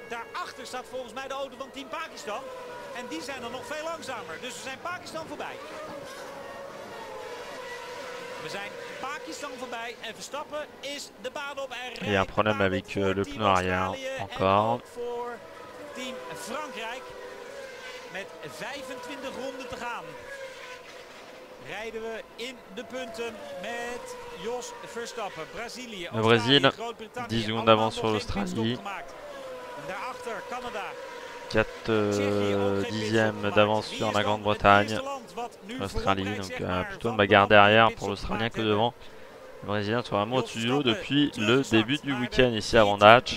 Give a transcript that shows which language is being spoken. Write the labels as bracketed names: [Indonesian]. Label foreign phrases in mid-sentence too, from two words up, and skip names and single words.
[French] Il y a un problème avec le pneu arrière encore. [Dutch] Met 25 ronden te gaan. Rijden we in de punten met Jos Verstappen. Brazilië, [French] le Brésil, 10 secondes d'avance sur l'Australie. 4 dixièmes d'avance sur la Grande-Bretagne. L'Australie, donc plutôt une bagarre derrière pour l'Australien que devant. Le Brésilien sera vraiment au-dessus du lot depuis le début du week-end ici à Vandaag.